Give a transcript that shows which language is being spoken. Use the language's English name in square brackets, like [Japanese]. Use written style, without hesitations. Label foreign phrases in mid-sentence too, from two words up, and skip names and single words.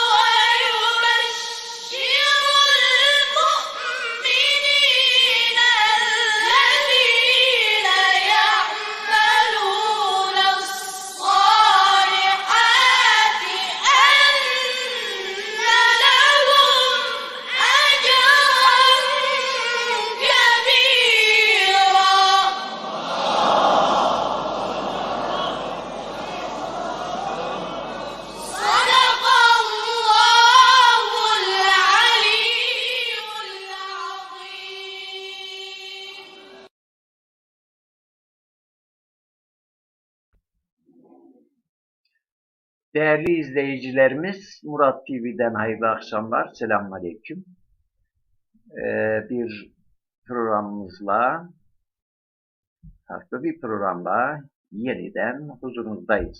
[Arabic] ويبشر المؤمنين الذين يعملون الصالحات أن لهم أجرا كبيرا. صدق الله العلي العظيم. [Turkish] Değerli izleyicilerimiz, Murat TV'den hayırlı akşamlar, selamünaleyküm. Bir programımızla, farklı bir programla yeniden huzurunuzdayız.